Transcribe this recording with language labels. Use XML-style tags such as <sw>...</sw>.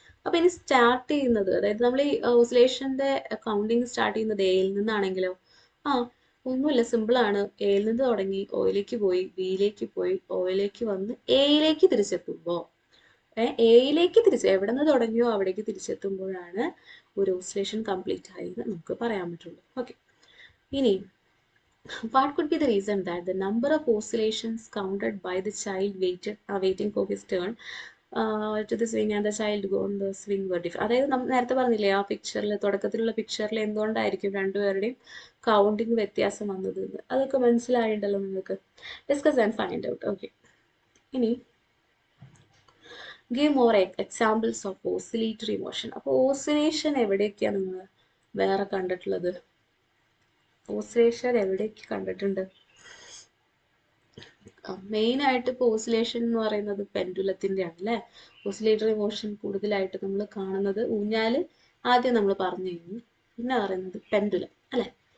<ml>അപ്പൊ ഇനി സ്റ്റാർട്ട് ചെയ്യുന്നത്, അതായത് നമ്മൾ ഈ ഓസിലേഷന്റെ കൗണ്ടിങ് സ്റ്റാർട്ട് ചെയ്യുന്നത് എയിൽ നിന്നാണെങ്കിലോ? ഒന്നുമില്ല, സിമ്പിൾ ആണ്. എയിൽ നിന്ന് തുടങ്ങി ഓയിലേക്ക് പോയി, ബിയിലേക്ക് പോയി, ഓയിലേക്ക് വന്ന് എയിലേക്ക് തിരിച്ചെത്തുമ്പോ, എയിലേക്ക് എവിടെ നിന്ന് തുടങ്ങിയോ അവിടേക്ക് തിരിച്ചെത്തുമ്പോഴാണ് ഒരു ഓസിലേഷൻ കംപ്ലീറ്റ് ആയെന്ന് നമുക്ക് പറയാൻ പറ്റുള്ളൂ. ഓക്കെ, ഇനി</ml> <en>what could be the reason that the number of oscillations counted by the child waiting for his turn to the swing and the child on the swing were different?</en> <ml>അതായത് നമ്മൾ നേരത്തെ പറഞ്ഞില്ലേ ആ പിക്ചറിൽ, തുടക്കത്തിലുള്ള പിക്ചറിൽ എന്തുകൊണ്ടായിരിക്കും രണ്ടുപേരുടെയും കൗണ്ടിങ് വ്യത്യാസം വന്നത്? അതൊക്കെ മനസ്സിലായിട്ടുണ്ടല്ലോ നിങ്ങൾക്ക്.</ml> <en>Discuss and find out.</en> <ml>Okay, ഇനി</ml> <en>give more examples of oscillatory motion.</en> <ml>അപ്പോൾ ഓസിലേഷൻ എവിടെയൊക്കെയാണ് നിങ്ങൾ വേറെ കണ്ടിട്ടുള്ളത്? ഓസിലേഷൻ എവിടെയൊക്കെ കണ്ടിട്ടുണ്ട്? മെയിൻ ആയിട്ട് ഇപ്പോൾ ഓസിലേഷൻ എന്ന് പറയുന്നത് പെൻഡുലത്തിന്റെ ആണ് അല്ലേ? ഓസിലേറ്ററി മോഷൻ കൂടുതലായിട്ട് നമ്മൾ കാണുന്നത് ഊഞ്ഞാല് ആദ്യം നമ്മൾ പറഞ്ഞു കഴിഞ്ഞു, പിന്നെ പറയുന്നത് പെൻഡുലം അല്ലെ?</ml>